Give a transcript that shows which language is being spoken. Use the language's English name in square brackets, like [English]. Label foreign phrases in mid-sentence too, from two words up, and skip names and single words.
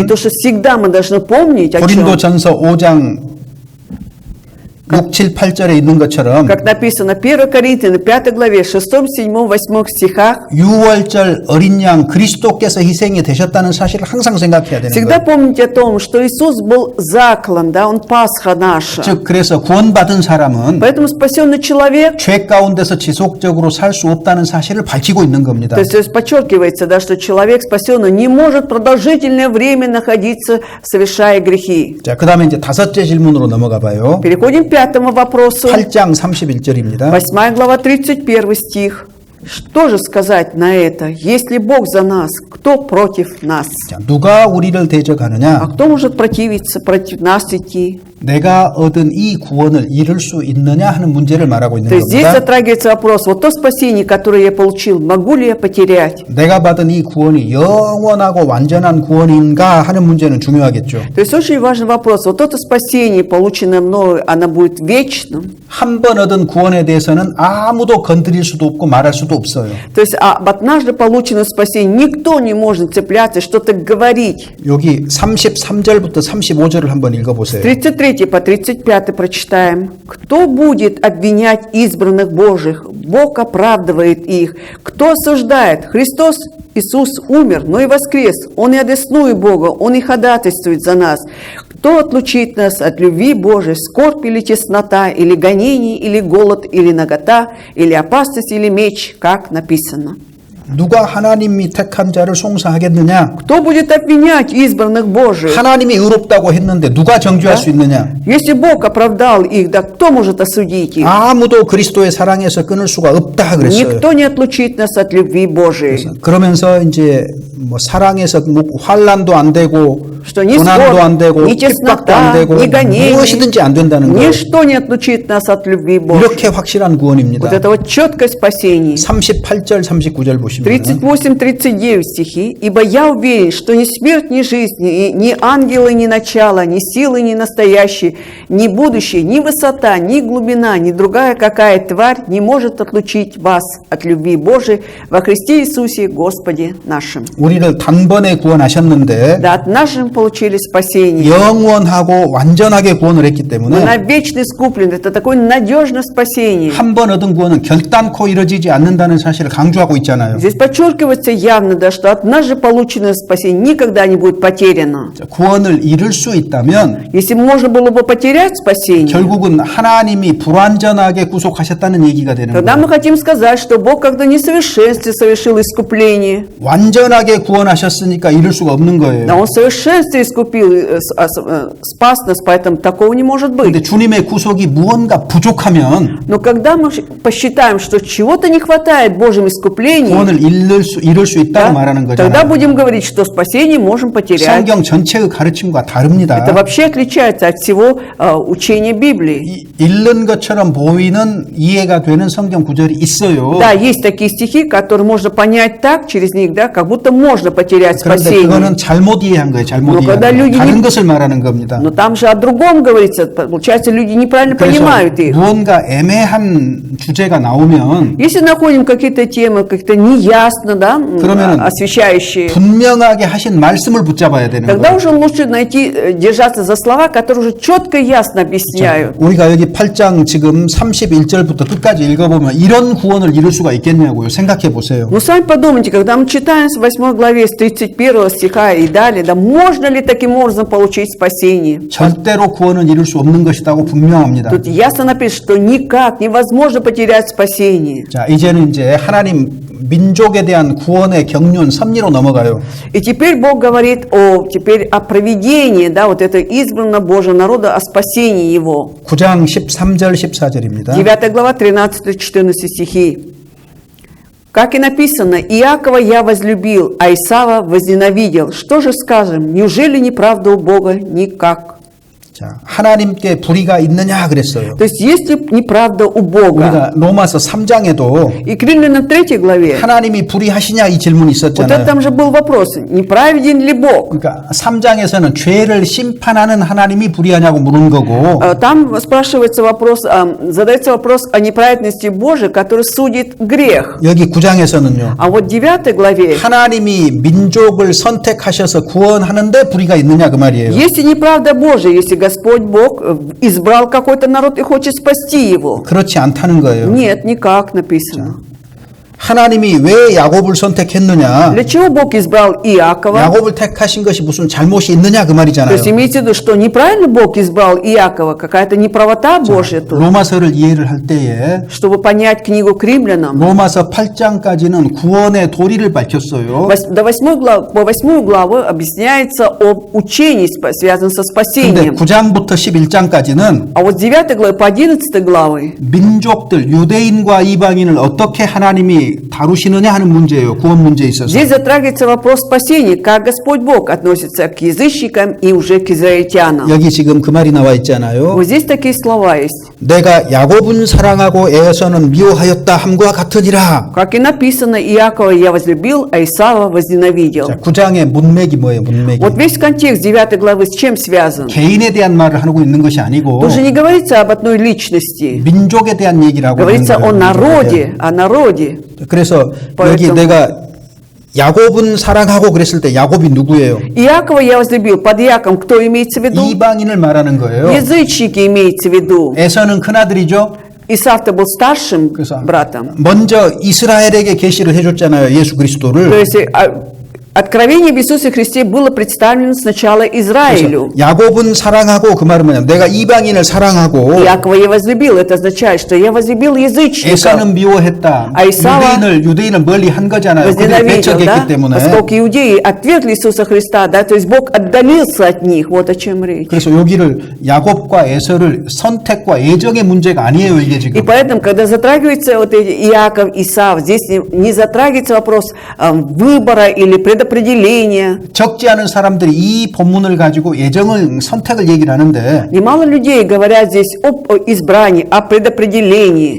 [Russian] то, что всегда мы должны помнить, о чем, [Korean] 고린도전서 5장 6, 7, 8절에 있는 것처럼 [Russian] как написано 1 Коринфянам 5 главе 6, 7, 8 стихах, [Korean] 유월절 어린 양 그리스도께서 희생이 되셨다는 사실을 항상 생각해야 되는 [Russian] всегда [Korean] 거예요. [Russian] помните о том, что Иисус был заклан, да, Он Пасха наша. [Korean] 즉 그래서 구원받은 사람은 [Russian] Поэтому спасенный человек, [Korean] 죄 가운데서 지속적으로 살 수 없다는 사실을 밝히고 있는 겁니다. [Russian] то есть подчеркивается, да, что человек спасенный не может продолжительное время находиться, совершая грехи. [Korean] 자, 그다음에 이제 다섯째 질문으로 넘어가 봐요. [Russian] Переходим к пятому вопросу. [Korean] 8장 31절입니다. [Russian] 8 глава, 31 стих. Что же сказать на это? Если Бог за нас, кто против нас? [Korean] 자, 누가 우리를 [Russian] А [Korean] 대적하느냐? [Russian] кто может противиться, против нас идти? [Korean] 내가 얻은 이 구원을 이룰 수 있느냐 하는 문제를 말하고 있는 [Russian] То есть здесь [Korean] 겁니다. [Russian] затрагивается вопрос, вот то спасение, которое я получил, могу ли я потерять? [Korean] 내가 받은 이 구원이 영원하고 완전한 구원인가 하는 문제는 중요하겠죠. [Russian] То есть очень важный вопрос, вот это спасение, полученное мною, оно будет вечным? [Korean] 한 번 얻은 구원에 대해서는 아무도 건드릴 수도 없고 말할 수도 없어요. [Russian] То есть об однажды полученном спасении никто не может цепляться, что-то говорить. [Korean] 여기 33절부터 35절을 한번 읽어보세요. [Russian] 33 по 35 прочитаем. «Кто будет обвинять избранных Божьих? Бог оправдывает их. Кто осуждает? Христос Иисус умер, но и воскрес. Он и одесную Бога, Он и ходатайствует за нас. Кто отлучит нас от любви Божией? Скорбь или теснота, или гонение, или голод, или нагота, или опасность, или меч, как написано». [Korean] 누가 하나님이 택한 자를 송사하겠느냐? [Russian] Кто будет обвинять избранных Божьих? [Korean] 하나님이 의롭다고 했는데 누가 정죄할 수 있느냐? [Russian] Если Бог оправдал их, да кто может осудить их? [Korean] 아무도 그리스도의 사랑에서 끊을 수가 없다 그랬어요. [Russian] Никто не отлучит нас от любви Божией. [Korean] 그러면서 이제 뭐 사랑에서 뭐 환난도 안 되고 [Russian] Что ни [Korean] 고난도 안 [Russian] скорбь, [Korean] 되고 [Russian] ни [Korean] 핍박도 안 [Russian] теснота, [Korean] 되고 [Russian] ни гонение, [Korean] 무엇이든지 안 된다는 거예요. [Russian] ничто не отлучит нас от любви Божией. [Korean] 이렇게 확실한 구원입니다. [Russian] Вот это вот четкое спасение. [Korean] 38절 39절 보시면 [Russian] 38-39 стихи. «Ибо я уверен, что ни смерть, ни жизнь, ни ангелы, ни начало, ни силы, ни настоящие, ни будущее, ни высота, ни глубина, ни другая какая тварь не может отлучить вас от любви Божией во Христе Иисусе Господе нашим». [Korean] 우리를 단번에 구원하셨는데 [Russian] Да, однажды мы получили спасение. [Korean] 영원하고 완전하게 구원을 했기 [Russian] Мы [Korean] 때문에 [Russian] навечно искуплены. Это такое надежное спасение. [Korean] 한 번 얻은 구원은 결단코 이루어지지 않는다는 사실을 강조하고 있잖아요. [Russian] Здесь подчеркивается явно, да, что однажды полученное спасение никогда не будет потеряно. [Korean] 구원을 잃을 수 있다면 [Russian] Если можно было бы потерять спасение, [Korean] 결국은 하나님이 불완전하게 구속하셨다는 얘기가 되는 [Russian] тогда [Korean] 거예요. [Russian] мы хотим сказать, что Бог когда в несовершенстве совершил искупление, [Korean] 완전하게 구원하셨으니까 잃을 수가 없는 [Russian] да, [Korean] 거예요. [Russian] Он в совершенстве искупил, спас нас, поэтому такого не может [Korean] 그런데 [Russian] быть. [Korean] 주님의 구속이 무언가 부족하면 [Russian] Но когда мы посчитаем, что чего-то не хватает в Божьем искуплении, [Korean] 구원을 잃을 수 있다고 [Russian] да, [Korean] 말하는 [Russian] тогда [Korean] 거잖아요. [Russian] будем говорить, что спасение можем потерять. [Korean] 성경 전체의 가르침과 다릅니다. [Russian] Это вообще отличается от всего учения Библии. [Korean] 잃는 것처럼 보이는 이해가 되는 성경 구절이 있어요. [Russian] Да, есть такие стихи, которые можно понять так, через них, да, как будто можно потерять [Korean] 그런데 [Russian] спасение. [Korean] 그거는 잘못 이해한 거예요. 잘못 [Russian] Но когда [Korean] 이해한 [Russian] люди [Korean] 거예요. 다른 [Russian] не- [Korean] 것을 말하는 겁니다. [Russian] Но там же о другом говорится. Получается, люди неправильно [Korean] 그래서 [Russian] понимают их. [Korean] 무언가 애매한 주제가 나오면 [Russian] Если находим какие-то темы, как-то неясно, да, [Korean] 그러면은 [Russian] освещающие, [Korean] 분명하게 하신 말씀을 붙잡아야 되는 [Russian] тогда [Korean] 거예요. [Russian] уже лучше найти, держаться за слова, которые уже четко и ясно объясняют. [Korean] 우리가 여기 8장 지금 31절부터 끝까지 읽어보면 이런 구원을 이룰 수가 있겠냐고요. 생각해 보세요. [Russian] Ну, сами подумайте, когда мы читаем с 8 главе, с 31 стиха и далее, да, можно ли таким образом получить спасение? [Korean] 절대로 구원은 이룰 수 없는 것이라고 분명합니다. [Russian] Тут ясно написано, что никак невозможно потерять спасение. [Korean] 자, 이제는 이제 하나님 민족에 대한 구원의 경륜 섭리로 넘어가요. [Russian] И теперь Бог говорит теперь о провидении, да, вот это избранного Божьего народа, о спасении его. [Korean] 9장 13절 14절입니다. [Russian] 9 глава, 13-14 стихи. Как и написано, Иакова я возлюбил, а Исава возненавидел. Что же скажем? Неужели неправда у Бога? Никак. [Korean] 자, 하나님께 불의가 있느냐 그랬어요. [Russian] То есть, есть ли неправда у Бога? [Korean] 우리가 로마서 3장에도 [Russian] И к Римлянам 3 главе, [Korean] 하나님이 불의하시냐 이 질문이 [Russian] вот это [Korean] 있었잖아요. [Russian] там же был вопрос, неправеден ли Бог? [Korean] 그러니까 3장에서는 죄를 심판하는 하나님이 불의하냐고 물은 거고 [Russian] Там спрашивается вопрос, задается вопрос о неправедности Божией, который судит грех. [Korean] 여기 9장에서는요. [Russian] А вот в 9 главе, [Korean] 하나님이 민족을 선택하셔서 구원하는데 불의가 있느냐 그 말이에요. [Russian] если неправда Божия, если Господь Бог избрал какой-то народ и хочет спасти его. [Korean] 그렇지 않다는 거예요. [Russian] Нет, никак написано. [Korean] 하나님이 왜 야곱을 선택했느냐? [Russian] Для чего Бог избрал Иакова? [Korean] 야곱을 택하신 것이 무슨 잘못이 있느냐 그 [Russian] То [Korean] 말이잖아요. [Russian] есть имеется в виду, что неправильно Бог избрал Иакова, какая-то неправота Божья тут. [Korean] 로마서를 이해를 할 때에 [Russian] Чтобы понять книгу к римлянам, [Korean] 로마서 8장까지는 구원의 도리를 밝혔어요. [Russian] до 8 главу объясняется об учении, связанном со [Korean] 근데 [Russian] спасением. [Korean] 9장부터 11장까지는 [Russian] А вот с 9 главы по 11 главы [Korean] 민족들, 유대인과 이방인을 어떻게 하나님이 다루시느냐 하는 문제예요. 구원 문제에 있어서. [Russian] здесь затрагивается вопрос спасения, как Господь Бог относится к язычникам и уже к израильтянам. [Korean] 여기 지금 그 말이 나와 있잖아요. [Russian] Вот здесь такие слова есть. [Korean] 내가 야곱은 사랑하고 에서는 미워하였다 함과 같으니라. [Russian] Как и написано, Иакова я возлюбил, а Исава возненавидел. [Korean] 자, 9장의 문맥이 뭐예요? 문맥이. [Russian] Вот весь контекст 9 главы с чем связан? [Korean] 개인에 대한 말을 하고 있는 것이 아니고 [Russian] Тут же не говорится об одной личности. [Korean] 민족에 대한 얘기라고 하는 [Russian] Говорится о [Korean] 거예요. [Russian] народе, о народе. [Korean] 그래서 여기 [Russian] поэтому- [Korean] 내가 야곱은 사랑하고 그랬을 때 야곱이 누구예요? [Russian] Иакова я возлюбил. Под Иаком кто имеется в виду? [Korean] 이방인을 말하는 거예요. [Russian] Язычники имеется в виду. [Korean] 에서는 큰아들이죠. [Russian] Исав-то был старшим [Korean] 그래서 [Russian] братом. [Korean] 먼저 이스라엘에게 계시를 해줬잖아요. 예수 [Russian] То [Korean] 그리스도를. [Russian] есть Откровение об Иисусе Христе было представлено сначала Израилю. [Korean] 야곱은 사랑하고 그 말은 뭐냐? 내가 이방인을 사랑하고 [Russian] Иакова я возлюбил. Это означает, что я возлюбил язычников. [Korean] 에사는 미워했다. 아, 이사와 유대인을 멀리 한 거잖아요. 그들이 [Russian] Возненавидел, [Korean] 배척했기 [Russian] да? [Korean] 때문에. [Russian] Поскольку иудеи отвергли Иисуса Христа, да, то есть Бог отдалился от них. Вот о чем речь. [Korean] 그래서 여기를 야곱과 에서를 선택과 애정의 문제가 아니에요, 이게 [Russian] И [Korean] 지금. [Russian] поэтому, когда затрагивается вот эти Иаков, Исав, здесь не затрагивается вопрос выбора или предопределения. [Korean] 적지 않은 사람들이 이 본문을 가지고 애정을 선택을 얘기를 하는데 [Russian] Немало людей говорят здесь об избрании, о предопределении.